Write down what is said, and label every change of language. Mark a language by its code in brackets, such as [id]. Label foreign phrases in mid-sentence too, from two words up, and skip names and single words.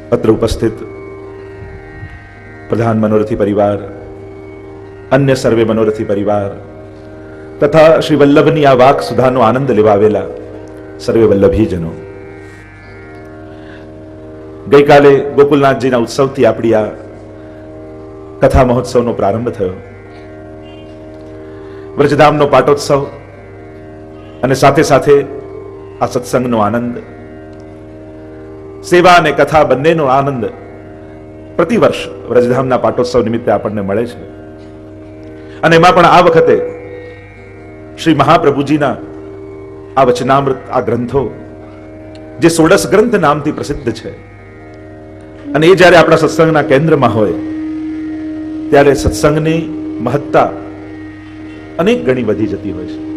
[gu] અત્ર ઉપસ્થિત પ્રધાન મનોરથી પરિવાર, અન્ય સર્વે મનોરથી પરિવાર તથા શ્રી વલ્લભની આ વાક સુધાનો આનંદ લેવાવેલા સર્વે વલ્લભીજનો, ગઈ કાલે ગોકુલનાથજીના ઉત્સવથી આપણી આ કથા મહોત્સવનો પ્રારંભ થયો। વ્રજધામનો પાટોત્સવ અને સાથે સાથે આ સત્સંગનો આનંદ, સેવા અને કથા બંનેનો આનંદ પ્રતિવર્ષ વ્રજધામના પાટોત્સવ નિમિત્તે આપણને મળે છે. અને એમાં પણ આ વખતે શ્રી મહાપ્રભુજીના આ વચનામૃત, આ ગ્રંથો જે 16 ગ્રંથ નામથી પ્રસિદ્ધ છે, અને એ જ્યારે આપણા સત્સંગના કેન્દ્રમાં હોય ત્યારે સત્સંગની મહત્તા અનેક ગણી વધી જતી હોય છે.